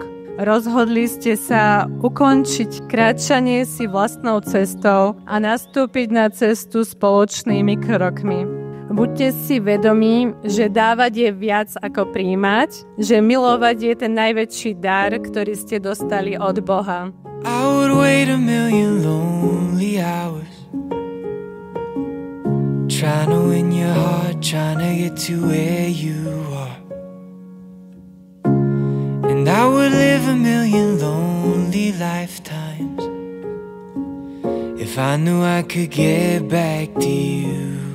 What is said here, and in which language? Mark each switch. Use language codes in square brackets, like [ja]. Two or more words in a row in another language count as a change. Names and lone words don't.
[sk] Rozhodli ste sa ukončiť kráčanie si vlastnou cestou a nastúpiť na cestu spoločnými krokmi. Buďte si vedomí, že dávať je viac ako prijímať, že milovať je ten najväčší dar, ktorý ste dostali od Boha. [en] I would wait a million lonely hours, trying to win your heart, trying to get to where you are. And I would live a million lonely lifetimes if I knew I could get back to you.